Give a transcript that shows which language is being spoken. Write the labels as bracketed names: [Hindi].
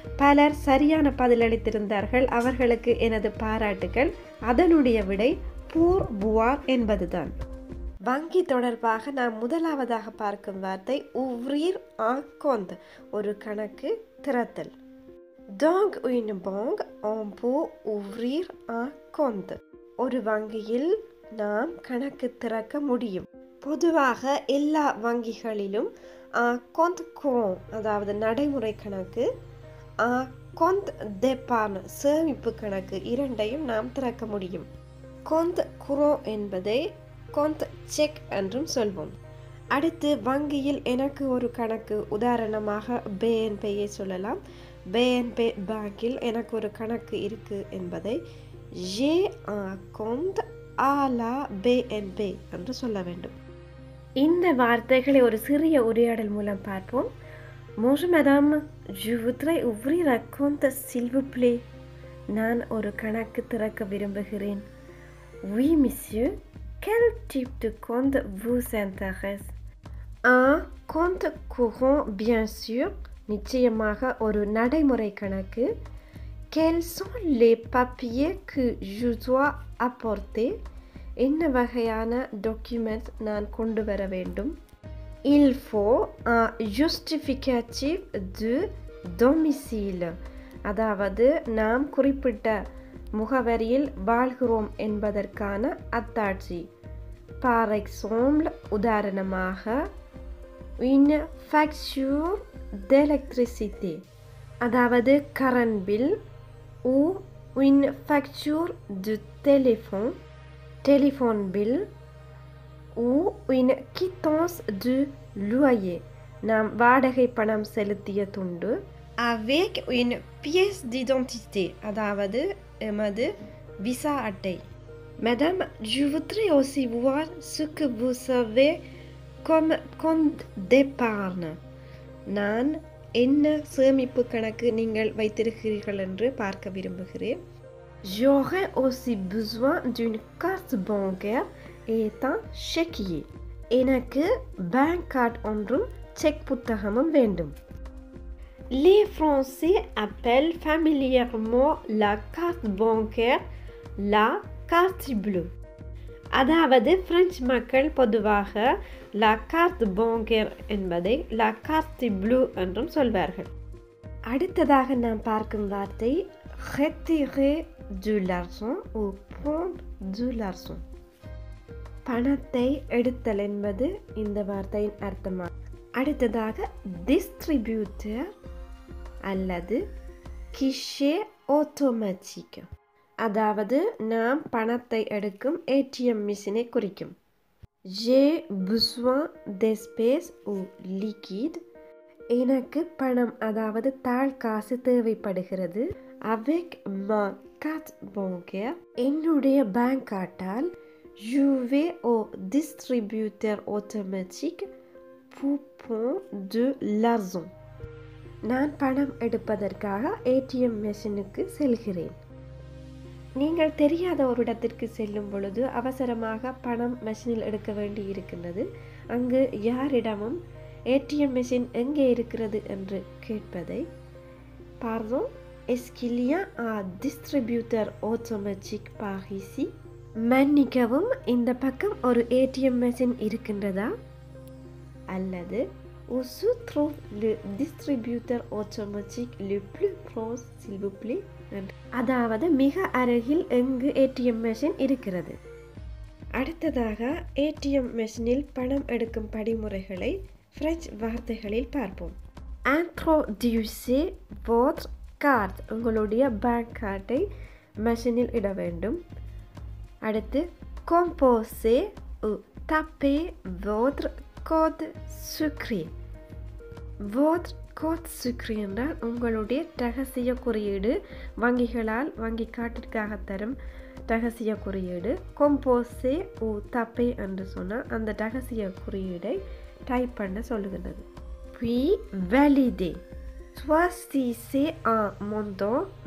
[Tamil] பலர் சரியான பதிலளித்திருந்தார்கள். அவர்களுக்கு எனது பாராட்டுகள். அதனுடைய விடை [French] pour boire [Tamil] என்பதுதான். வங்கி தொடர்பாக நாம் முதலாவதாக பார்க்கும் வார்த்தை [French] ouvrir un compte, [Tamil] ஒரு கணக்கு திறத்தல். [French] Dans une banque on peut ouvrir un compte. [Tamil] ஒரு வங்கியில் நாம் கணக்கு திறக்க முடியும். பொதுவாக எல்லா வங்கிகளிலும் [French] compte courant [Tamil] அதாவது நடைமுறை கணக்கு, [French] compte d'épargne [Tamil] சேமிப்பு கணக்கு இரண்டையும் நாம் திறக்க முடியும். compte courant என்பதை compte செக் என்றும் சொல்வோம். அடுத்து வங்கியில் எனக்கு ஒரு கணக்கு, உதாரணமாக BNPயை சொல்லலாம். BNP பேங்கில் எனக்கு ஒரு கணக்கு இருக்கு என்பதை [French] j'ai un compte à la BNP [Tamil] என்று சொல்ல வேண்டும். இந்த வார்த்தைகளை ஒரு சிறிய உரையாடல் மூலம் பார்ப்போம். [French] Bonjour madame, je voudrais ouvrir un compte s'il vous plaît. [Tamil] நான் ஒரு கணக்கு திறக்க விரும்புகிறேன். [French] Oui monsieur, quel type de compte vous intéresse? Un compte courant bien sûr, [Tamil] நிச்சயமாக ஒரு நடைமுறை கணக்கு. [French] Quels sont les papiers que je dois apporter? [Tamil] என்ன வகையான டாக்குமெண்ட் நான் கொண்டு வர வேண்டும்? [French] Il faut un justificatif de domicile, [Tamil] அதாவது நாம் குறிப்பிட்ட முகவரியில் வாழ்கிறோம் என்பதற்கான அத்தாட்சி. [French] Par exemple, [Tamil] உதாரணமாக [French] une facture d'électricité, [Tamil] அதாவது current bill, [French] ou une facture de téléphone, [English] téléphone bill, [French] ou une quittance de loyer, [Tamil] நாம் வாடகை பணம் செலுத்திய துண்டு. [French] Avec une pièce d'identité, [Tamil] அதாவது எமது விசா அட்டை. [French] Madame, je voudrais aussi voir ce que vous avez comme compte d'épargne. [Tamil] நான் என்ன சேமிப்பு கணக்கு நீங்கள் வைத்திருக்கிறீர்கள் என்று பார்க்க விரும்புகிறேன். [French] J'aurais aussi besoin d'une carte bancaire et un chéquier. [Tamil] எனக்கு பேங்க் கார்டு ஒன்றும் செக் புத்தகமும் வேண்டும். [French] Les Français appellent familièrement la carte bancaire la carte bleue. [Tamil] அதாவது பிரெஞ்சு மக்கள் பொதுவாக [French] la carte bancaire [Tamil] என்பதை [French] la carte bleue [Tamil] என்றும் சொல்வார்கள். அடுத்ததாக நாம் பார்க்கும் வார்த்தை [French] retirer de l'argent ou prendre de l'argent. [Tamil] பணத்தை எடுத்தல் என்பது இந்த வார்த்தையின் அர்த்தமாகும். அடுத்ததாக distributeur அல்லது [French] guichet automatique, [Tamil] அதாவது நாம் பணத்தை எடுக்கும் ATM மிஷினை குறிக்கும். [French] J'ai besoin d'espèces ou liquide, [Tamil] எனக்கு பணம் அதாவது தாழ் காசு தேவைப்படுகிறது. [French] Avec ma carte bancaire, [Tamil] என்னுடைய bank கார்டால் [French] je vais au distributeur automatique pour prendre de l'argent. [Tamil] நான் பணம் எடுப்பதற்காக ATM மெஷினுக்கு செல்கிறேன். நீங்கள் தெரியாத ஒரு இடத்திற்கு செல்லும் பொழுது அவசரமாக பணம் மெஷினில் எடுக்க வேண்டி இருக்கின்றது. அங்கு யாரிடமும் ஏடிஎம் மெஷின் எங்கே இருக்கிறது என்று கேட்பதை [French] pardon, est-ce qu'il y a un distributeur automatique par ici? [Tamil] மன்னிக்கவும், இந்த பக்கம் ஒரு ஏடிஎம் மெஷின் இருக்கின்றதா? அல்லது [French] où se trouve le distributeur automatique le plus proche, s'il vous plaît? [Tamil] அதாவது மிக அருகில் எங்கு ஏடிஎம் மெஷின் இருக்கிறது. அடுத்ததாக ஏடிஎம் மெஷினில் பணம் எடுக்கும் படிமுறைகளை பிரெஞ்சு வார்த்தைகளில் பார்ப்போம். [French] Introduisez votre carte. [Tamil] உங்களுடைய பேங்க் கார்டை மெஷினில் இட வேண்டும். அடுத்து [French] composez ou tapez votre code secret. Votre code secret [Tamil] என்றால் உங்களுடைய ரகசிய குறியீடு, வங்கிகளால் வங்கி கார்டிற்காக தரும் ரகசிய குறியீடு. [French] composez ou tapez [Tamil] என்று சொன்னால் அந்த ரகசிய குறியீடை டைப் பண்ண சொல்லுகிறது. [French] puis valider. choisissez un montant.